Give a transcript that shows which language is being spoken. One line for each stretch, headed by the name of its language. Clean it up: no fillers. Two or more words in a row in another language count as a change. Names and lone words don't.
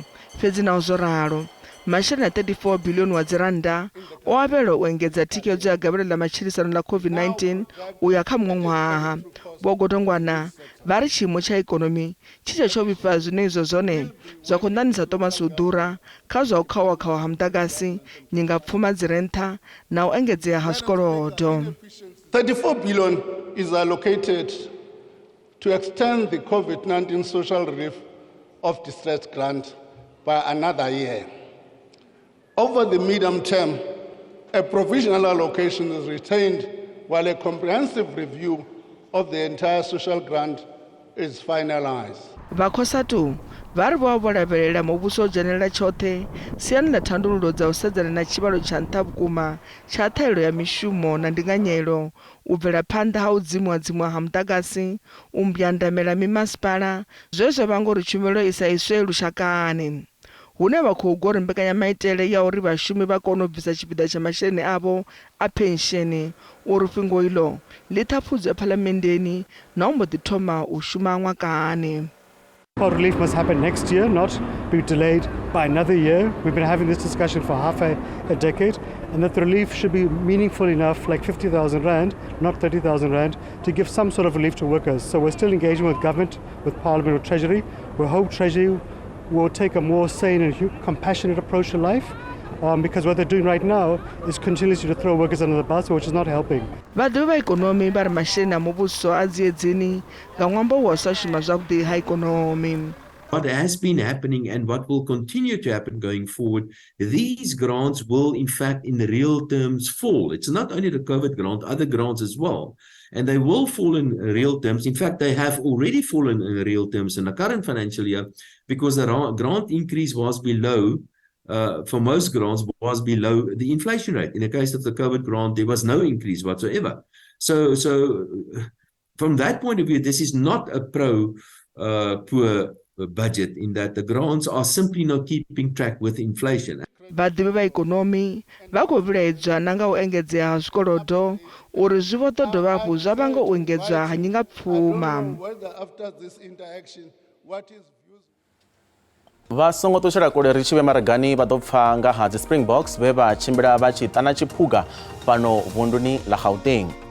Venda: Fhedzi naho zwo ralo, masheleni a 34 biḽioni wa dziranda o avhelwa u engedza thikhedzo ya gavhelo ḽa matshilisano ḽa COVID-19 u ya kha muṅwe ṅwaha. Vho Godongwana vha ri tshiimo tsha ikonomi tshi tsho vhifha zwine izwo zwone zwa khou ṋaṋisa Thomas u ḓura kha zwa u khawa ha muḓagasi, nyingapfuma dzi re nṱha na u engedzea ha zwikolodo.
English: 34 billion is allocated to extend the COVID-19 social relief of distress grant by another year. Over the medium term, a provisional allocation is retained while a comprehensive review of the entire social grant is finalized.
Venda: Vha COSATU vha ri vho lavhelela muvhuso u dzhenelela tshoṱhe siani ḽa thandululo dza u sedzana na tshivhalo tsha nṱha vhukuma tsha ṱhahelelo ya mishumo na ndinganyelo, u bvela phanḓa ha u dzimuwa ha muḓagasi, u mbwandamela mimasipala zwe zwa vhanga uri tshumelo i sa iswe lushakani. Hune vha khou gwa uri mbekanyamaitele ya uri vhashumi vha kone u bvisa tshipiḓa tsha masheleni avho a pensheni uri fhungo iḽo ḽi ṱhaphudzwe phalamenndeni na u mbo ḓi thoma u shuma ṅwakani.
English: Relief must happen next year, not be delayed by another year. We've been having this discussion for half a decade, and that the relief should be meaningful enough, like 50,000 Rand, not 30,000 Rand, to give some sort of relief to workers. So we're still engaging with government, with Parliament, with Treasury. We hope Treasury will take a more sane and compassionate approach to life, because what they're doing right now is continuously to throw workers under the bus, which is not helping.
Venda: Vhaḓivhi vha ikonomi vha ri masheleni a muvhuso a dziedzini nga ṅwambo wa u sa shuma zwavhuḓi ha ikonomi.
English: What has been happening and what will continue to happen going forward, these grants will in fact in real terms fall. It's not only the COVID grant, other grants as well. And they will fall in real terms. In fact, they have already fallen in real terms in the current financial year because the grant increase was below, for most grants, was below the inflation rate. In the case of the COVID grant, there was no increase whatsoever. So from that point of view, this is not a pro-poor budget in that the grants are simply not keeping track with inflation.
Venda: Vhaḓivhi vha ikonomi vha khou vhilaedzwa na nga u engedzea ha zwikolodo uri zwi vho ḓo dovha hafhu zwa vhanga u engedzwa ha nyingapfuma. Vha songo ṱutshela kule ri tshi vhe maragani vha ḓo pfha nga ha dzi Springboks vhe vha tshimbila vha tshi ṱana tshiphuga fhano vunduni ḽa Gauteng.